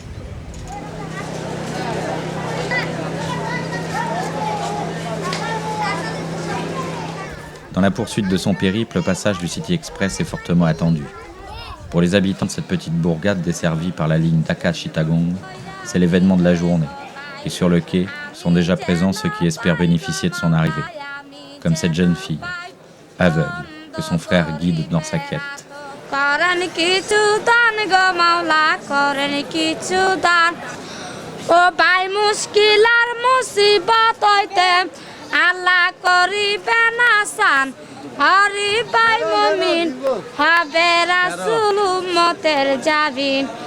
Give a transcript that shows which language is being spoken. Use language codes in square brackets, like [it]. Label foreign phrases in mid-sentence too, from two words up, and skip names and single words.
[fr] Dans la poursuite de son périple, le passage du City Express est fortement attendu. Pour les habitants de cette petite bourgade desservie par la ligne Dhaka-Chittagong, c'est l'événement de la journée. Et sur le quai sont déjà présents ceux qui espèrent bénéficier de son arrivée. Comme cette jeune fille, aveugle, que son frère guide dans sa quête. [bn] আল্লাহ করিবেন আসান হরি ভাই মুমিন হবে রাসূল উম্মতের জাবিন